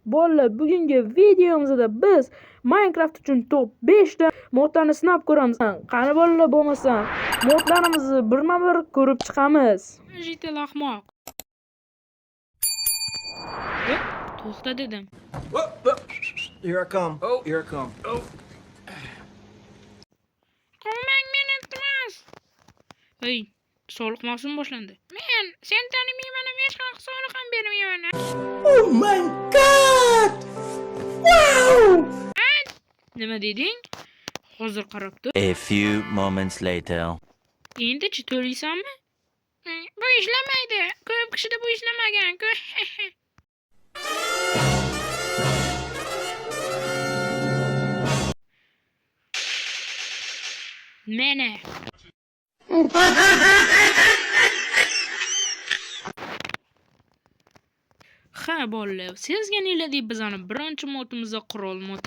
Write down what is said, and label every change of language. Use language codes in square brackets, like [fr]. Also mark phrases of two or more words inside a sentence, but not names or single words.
[uz] Bolalar, bugungi videomizda biz Minecraft uchun top 5 ta modlarni sinab ko'ramiz. Qani bolalar, bo'lmasam modlarimizni birma-bir ko'rib chiqamiz. Jitel ahmoq. To'xta dedim. [en] Here I come. Oh, here I come. Oh. [uz] Qo'mang meni iltimos. Hey, soliq mavsumi boshlandi. Men sen tanimayman, hech qanaqa soliq ham bermayman. [en] Oh my god! Wow! [uz] Nima deding? Hozir qarab tur. [en] A few moments later. [uz] Endi-chi to'laysanmi? Bu ishlamaydi. Ko'p kishida bu ishlamagan-ku. Mana. Ha bolalar, sezganinglardek bizani birinchi modimizda qurol modi.